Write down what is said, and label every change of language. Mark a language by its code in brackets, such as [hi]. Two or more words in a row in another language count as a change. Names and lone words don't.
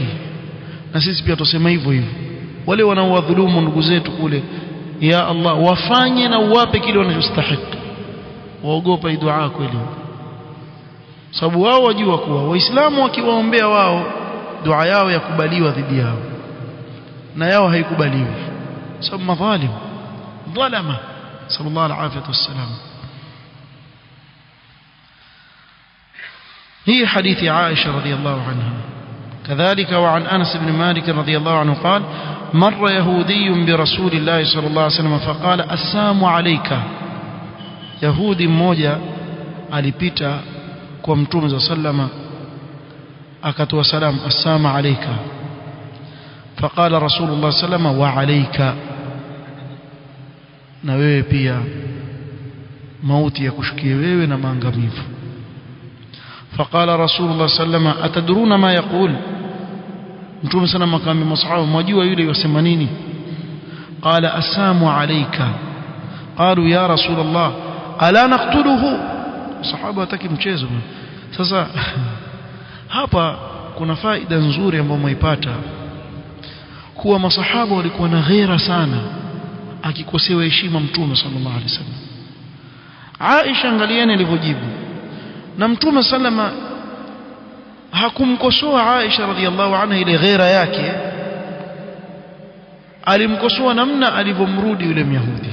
[sw] Na sisi pia tusema hivyo hivyo, wale wanaowadhulumu ndugu zetu kule, [ar] يا الله [sw] wafanye na uwape kile wanachostahiki. Waogopa dua kweli, sababu wao wajua kuwa waislamu wakiwaombea wao dua yao yakubaliwa dhidi yao, na yao haikubaliwi sababu madhalim dhalama, [ar] صلى الله عليه وسلم. هي حديث عائشة رضي الله عنها. كذلك وعن أنس بن مالك رضي الله عنه قال مر يهودي برسول الله صلى الله عليه وسلم فقال السلام عليك. [sw] يهودي mmoja alipita kwa Mtume [ar] صلى الله عليه وسلم [sw] akatoa salam, [ar] السلام عليك. فقال رسول الله صلى الله عليه وسلم وعليك, [sw] na wewe pia mauti ya kushukia wewe na maangamivu. [ar] فقال رسول الله صلى الله عليه وسلم أتدرون ما يقول؟ [sw] Mtume sana makambi masahaba, mwajua yule yosema nini? [ar] قال السلام عليك. قالوا يا رسول الله ألا نقتله؟ [sw] sahaba hataki mchezo. Sasa hapa kuna faida nzuri ambayo mwaipata kuwa masahaba walikuwa na ghera sana akikosewa heshima mtume [ar] صلى الله عليه وسلم. [sw] Aisha angalieni alivyojibu, na mtume sallama hakumkosoa Aisha [ar] رضي الله عنها [sw] ile ghera yake, alimkosoa namna alivyomrudi yule Myahudi.